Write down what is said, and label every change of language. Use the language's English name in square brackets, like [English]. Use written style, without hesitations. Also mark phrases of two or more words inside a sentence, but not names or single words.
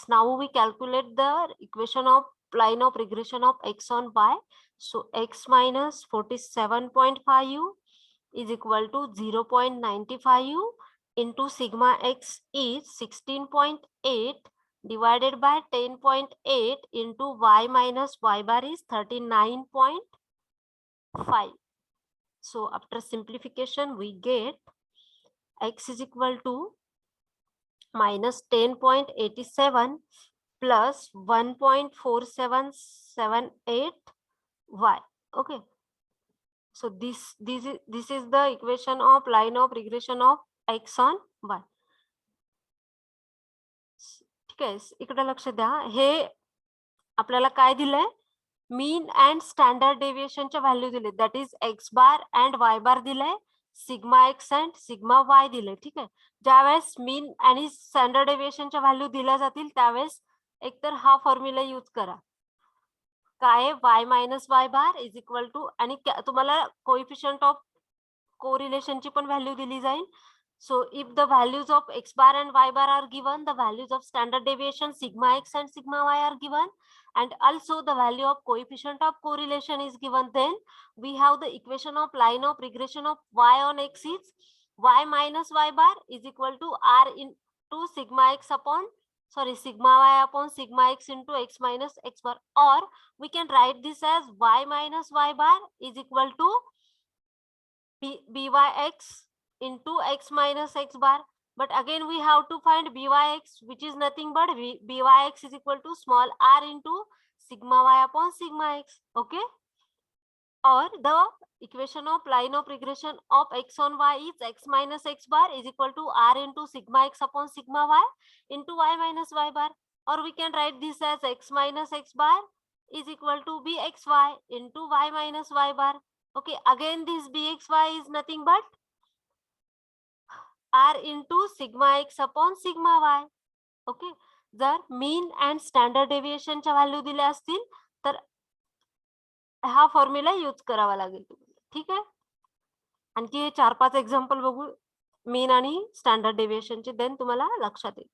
[English] Now we calculate the equation of line of regression of x on y. So x minus 47.5 u is equal to 0.95 u into sigma x is 16.8 divided by 10.8 into y minus y bar is 39.5. So after simplification, we get x is equal to minus 10.87 plus 1.4778 y. Okay. So this is the equation of line of regression of x on y. [Marathi] ठीक आहे, इकडे लक्ष द्या. हे आपल्याला काय दिलंय, [English] mean and standard deviationच्या value [Marathi] दिले, [English] that is x bar and y bar [Marathi] दिलंय, [English] sigma x and sigma y [Marathi] दिले. ठीक आहे, ज्यावेळेस मीन आणि [English] standard deviationच्या value [Marathi] दिल्या जातील त्यावेळेस एकतर हा [English] formula use [Marathi] करा, काय [English] y minus y bar is equal to, [Marathi] आणि तुम्हाला [English] coefficient of correlationची [Marathi] पण व्हॅल्यू दिली जाईल. [English] So if the values of x bar and y bar are given, the values of standard deviation sigma x and sigma y are given, and also the value of coefficient of correlation is given, then we have the equation of line of regression of y on x is y minus y bar is equal to r into sigma x upon, sorry, sigma y upon sigma x into x minus x bar, or we can write this as y minus y bar is equal to byx into x minus x bar. But again we have to find byx, which is nothing but byx is equal to small r into sigma y upon sigma x. Okay, or the equation of line of regression of x on y is x minus x bar is equal to r into sigma x upon sigma y into y minus y bar, or we can write this as x minus x bar is equal to bxy into y minus y bar. Okay, again this bxy is nothing but r into sigma x upon sigma y. [Marathi] ओके, जर [English] mean and standard deviationच्या value [Marathi] दिल्या असतील तर हा [English] formula use [Marathi] करावा लागेल तुम्हाला. ठीक आहे, आणखी हे 4-5 एक्झाम्पल बघू मीन आणि [English] standard deviationचे, [Marathi] देन तुम्हाला लक्षात येईल.